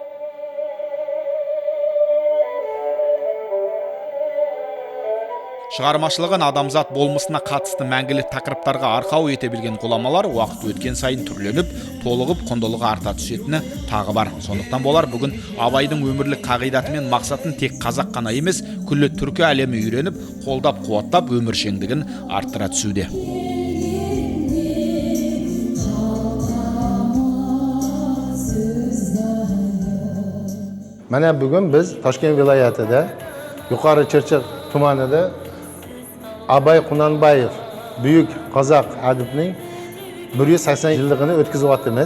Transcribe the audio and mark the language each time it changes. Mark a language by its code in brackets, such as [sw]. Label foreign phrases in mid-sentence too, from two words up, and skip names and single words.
[kk] Шығармашылығын адамзат болмысына қатысты мәңгілік тақырыптарға арқау ете білген ғұламалар уақыт өткен сайын түрленіп, толығып, құндылығы арта түсетіні тағы бар. Сондықтан болар бүгін Абайдың өмірлік қағидаты мен мақсатын тек қазақ қана емес, күллі түркі әлемі үйреніп, қолдап, қуаттап өміршеңдігін арттыра түсуде. [uz] Mana bugun biz Toshkent viloyatida Yuqori Chirchiq tumanida Abay Qunanbayev buyuk qozoq adibning 180 yilligini o'tkazyapmiz.